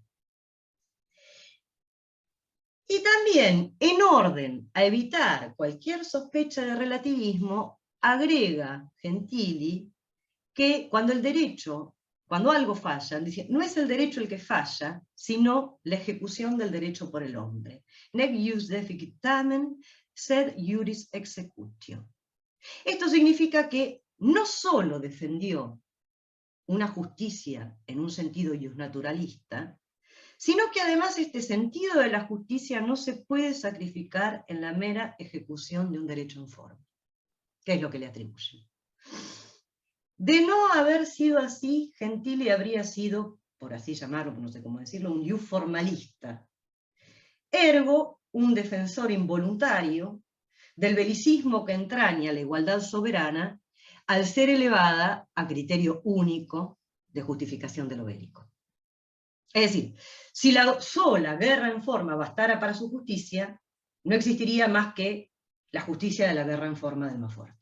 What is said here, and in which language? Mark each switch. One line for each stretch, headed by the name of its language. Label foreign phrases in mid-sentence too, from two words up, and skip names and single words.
Spanish: Y también, en orden a evitar cualquier sospecha de relativismo, agrega Gentili que cuando algo falla, dice, no es el derecho el que falla, sino la ejecución del derecho por el hombre.
Latin: Nec ius deficit tamen, sed iuris executio.
Spanish: Esto significa que no solo defendió una justicia en un sentido iusnaturalista, sino que además este sentido de la justicia no se puede sacrificar en la mera ejecución de un derecho en forma, que es lo que le atribuye. De no haber sido así, Gentili habría sido, por así llamarlo, no sé cómo decirlo, un ius formalista, ergo un defensor involuntario del belicismo que entraña la igualdad soberana al ser elevada a criterio único de justificación de lo bélico. Es decir, si la sola guerra en forma bastara para su justicia, no existiría más que la justicia de la guerra en forma del más fuerte.